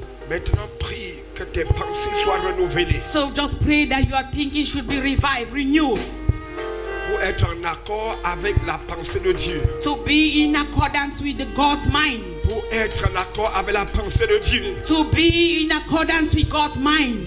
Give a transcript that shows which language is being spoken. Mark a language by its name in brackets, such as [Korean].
[French] Maintenant, prie que tes pensées soient renouvelées [English] So just pray that your thinking should be revived, renewed, [French] pour être en accord avec la pensée de Dieu. [English] to be in accordance with the God's mind. [French] Pour être en accord avec la pensée de Dieu. [English] To be in accordance with God's mind.